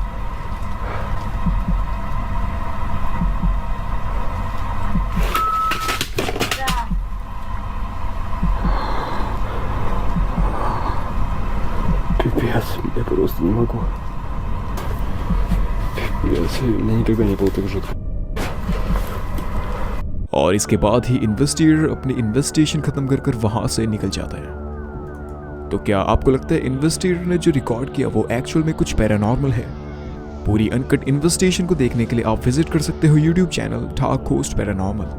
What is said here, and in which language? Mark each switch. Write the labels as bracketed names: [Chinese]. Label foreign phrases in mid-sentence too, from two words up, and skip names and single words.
[Russian] Да. Пипец, я просто не могу. Пипец, мне никогда не было так жутко. [Hindi] और इसके बाद ही इन्वेस्टिगेटर अपनी इन्वेस्टिगेशन खत्म कर वहां से निकल जाता है। तो क्या आपको लगता है इन्वेस्टिगेटर ने जो रिकॉर्ड किया वो एक्चुअल में कुछ पैरानॉर्मल है? पूरी अनकट इन्वेस्टिगेशन को देखने के लिए आप विजिट कर सकते हो [English] YouTube channel [Hindi] ठाक घोस्ट पैरानॉर्मल।